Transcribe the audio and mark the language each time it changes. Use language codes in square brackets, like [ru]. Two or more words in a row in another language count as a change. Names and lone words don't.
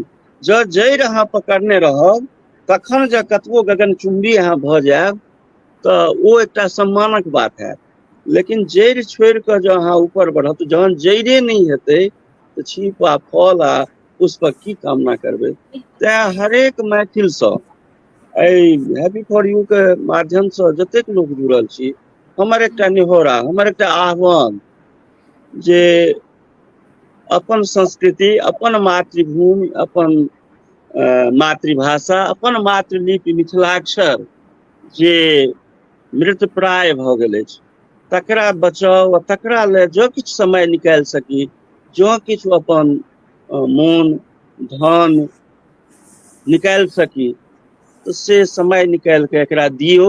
[mai] जँ जड़ि अहाँ पकड़ने रहब तखन जे कतबो गगनचुम्बी अहाँ भऽ जायब तऽ ओ एकटा सम्मानक बात हैत। लेकिन जड़ि छोड़ि कऽ जँ अहाँ ऊपर बढ़ब, तऽ जहन जड़िए नहीं हेतै तऽ छीप आ फल आ पुष्पक की कामना करबै। तेँ हरेक मैथिलसँ एहि हैप्पी फॉर यू के माध्यमसँ जतेक लोक जुड़ल छी, हमर एकटा निहोरा, हमर एकटा आह्वान जे अपन संस्कृति, अपन मातृभूमि, अपन मातृभाषा, अपन मातृलिपि मिथिलाक्षर जे मृतप्राय भऽ गेल अछि, तकरा बचाउ आ तकरा लेल जँ किछु समय निकालि सकी, जँ किछु अपन मोन धन निकालि सकी, तऽ से समय निकालि कऽ एकरा दियौ।